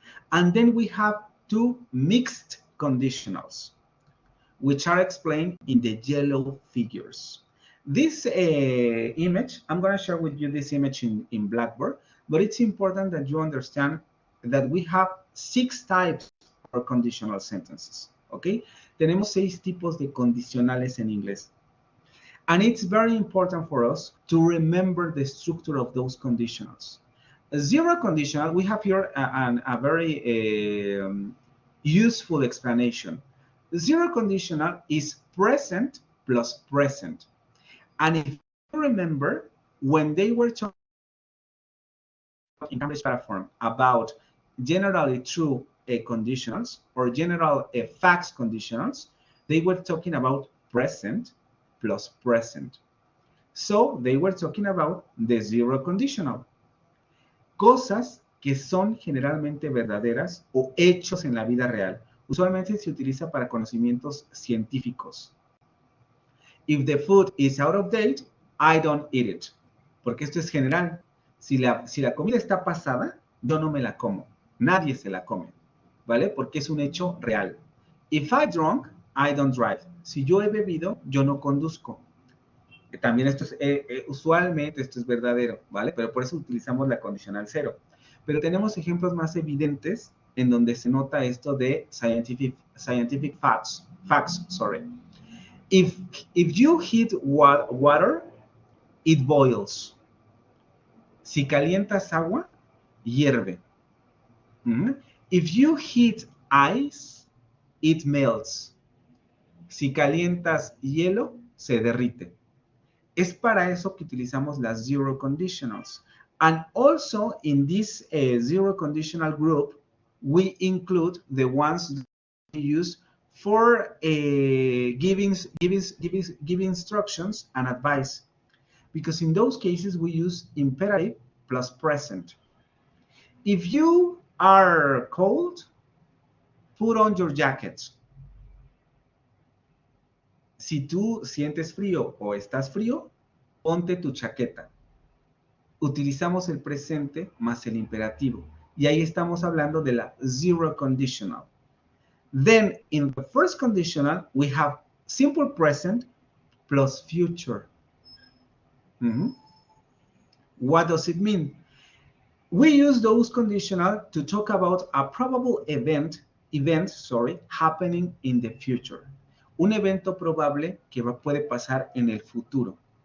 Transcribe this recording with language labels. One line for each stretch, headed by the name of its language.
English: And then we have 2 mixed conditionals, which are explained in the yellow figures. This image, I'm going to share with you this image in Blackboard, but it's important that you understand that we have 6 types of conditional sentences, okay?
Spanish: Tenemos 6 tipos de condicionales en inglés.
English: And it's very important for us to remember the structure of those conditionals. A zero conditional, we have here a very useful explanation. Zero conditional is present plus present. And if you remember, when they were talking in Cambridge platform about generally true conditionals or general facts conditionals, they were talking about present plus present. So they were talking about the zero conditional.
Spanish: Cosas que son generalmente verdaderas o hechos en la vida real. Usualmente se utiliza para conocimientos científicos.
English: If the food is out of date, I don't eat it.
Spanish: Porque esto es general. Si la comida está pasada, yo no me la como. Nadie se la come. ¿Vale?
English: Porque es un hecho real.
Spanish: If I drunk, I don't drive. Si yo he bebido, yo no conduzco. También esto es, usualmente esto es verdadero, ¿vale? Pero por eso utilizamos la condicional cero. Pero tenemos ejemplos más evidentes en donde se nota esto de
English: scientific facts, sorry. If you heat water, it boils.
Spanish: Si calientas agua, hierve.
English: If you heat ice, it melts.
Spanish: Si calientas hielo, se derrite. Es para eso que utilizamos las zero conditionals.
English: And also in this zero conditional group, we include the ones we use for giving instructions and advice. Because in those cases, we use imperative plus present. If you are cold, put on your jacket.
Spanish: Si tú sientes frío o estás frío, ponte tu chaqueta. Utilizamos el presente más el imperativo. Y ahí estamos hablando de la zero conditional.
English: Then, in the first conditional, we have simple present plus future. What does it mean? We use those conditional to talk about a probable event happening in the future.
Spanish: Un evento probable que puede pasar en el futuro.